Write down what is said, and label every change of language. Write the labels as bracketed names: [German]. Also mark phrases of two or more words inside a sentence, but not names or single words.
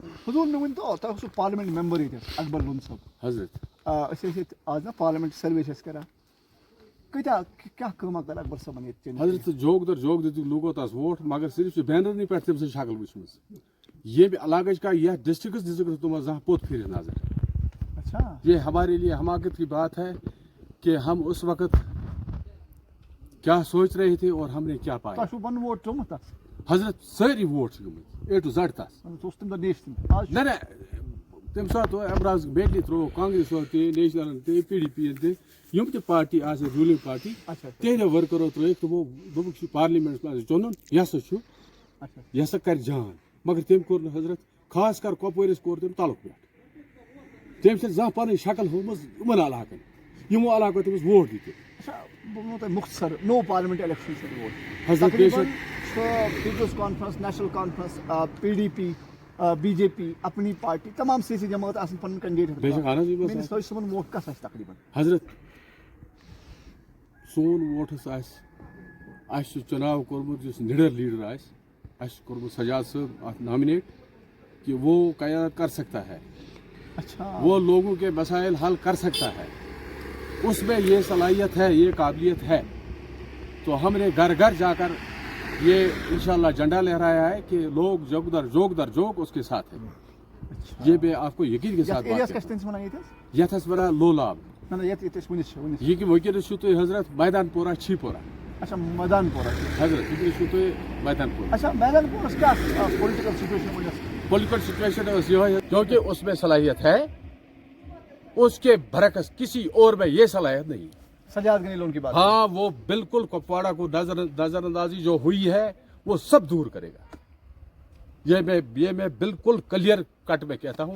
[Kashmiri] حضوٗر مےٚ ؤنۍتو تۄہہِ اوسوٕ پارلِمٮ۪نٛٹ مٮ۪مبر ییٚتہِ اکبر لون صٲب حضرت أسۍ ٲسۍ ییٚتہِ آز نا پارلِمٮ۪نٛٹ سٔروے چھِ أسۍ کران کۭتیاہ کیٛاہ کٲمہ کٔر اکبر صٲبن ییٚتہِ حضرت جوگ در جوگ دِتُکھ لوٗکو تس ووٹ مگر صرف چھِ بینرنٕے پٮ۪ٹھ تٔمۍ سٕنٛز شکل وٕچھمٕژ ییٚمہِ علاقٕچ کانٛہہ یتھ ڈسٹرکس دِژٕکھ نہٕ تِمو زانٛہہ پوٚت پھِرِتھ نظر اچھا [Urdu] یہ ہمارے لیے حماقت کی بات ہے کہ ہم اس وقت کیا سوچ رہے تھے اور ہم نے کیا پایا [Kashmiri] تۄہہِ چھُو پنُن ووٹ ترٛوومُت تتھ حضرت سٲری ووٹ چھِ گٔمٕتۍ [English] A to Z [Kashmiri] تس سُہ اوس تمہِ دۄہ نیشنل آز نہ تمہِ ساتہٕ ایمراز بیٹلی ترٛووُکھ کانگریسو تہِ نیشنلن تہِ پی ڈی پی ین تہِ یِم تہِ پارٹی آسہٕ [English] ruling party [Kashmiri] تِہنٛدیو ؤرکرو ترٛٲیِکھ تِمو دوٚپُکھ چھُ پارلِمینٹس منٛز چُنُن یہِ ہسا چھُ یہِ ہسا کرِ جان مگر تٔمۍ کوٚر نہٕ حضرت خاص کر کۄپوٲرِس کوٚر تٔمۍ تلُک پٮ۪ٹھ تٔمۍ چھنہٕ زانٛہہ پنٕنۍ شکل ہومٕژ یِمن علاقن یِمو علاقو تٔمِس ووٹ دِتُکھ اچھا بہٕ وَنو تۄہہِ مُختصر نوٚو پارلِمٮ۪نٛٹ اِلیکشن چھُ ووٹ حضرت تقریٖبن چھُ پیٖپلٕز کانفرنس نیشنل کانفرنس پی ڈی پی بی جے پی اپنی پارٹی تمام سیاسی جماعت آسان پنُن کینڈِڈیٹ میٲنِس حٲج صٲبُن ووٹ کس آسہِ تقریٖبن حضرت سون ووٹ ہسا اَسہِ چھُ چُناو کوٚرمُت یُس نِڈر لیٖڈر آسہِ اَسہِ چھُ کوٚرمُت سجاد صٲب اَتھ نامنیٹ [Urdu] کہ وہ قیادت کر سکتا ہے وہ لوگوں کے مسائل حل کر سکتا ہے اس میں یہ صلاحیت ہے یہ قابلیت ہے تو ہم نے گھر گھر جا کر یہ انشاءاللہ جھنڈا لہرایا ہے کہ لوگ جوگ در جوگ اس کے ساتھ ہیں یہ میں آپ کو یقین کے ساتھ بات کرتا ہوں [Kashmiri] یتھ اس وَنان لولاب یہ کہ وٕنکیٚنس چھُو تُہۍ حضرت میدان پورہ چھی پورہ اچھا میدان پورہ حضرت وٕنکیٚنس چھُو تُہۍ میدان پورہ اچھا میدان پورس کیٛاہ [English] political situation political situation [Kashmiri] ٲس یِہوٚے کیونکہ اس میں صلاحیت ہے اس کے برعکس کسی اور میں یہ صلاحیت نہیں [Urdu] سجاد غنی لون کی بات ہاں وہ بالکل کپواڑہ کو نظر اندازی جو ہوئی ہے وہ سب دور کرے گا یہ میں بالکل [English] clear cut [Urdu] میں کہتا ہوں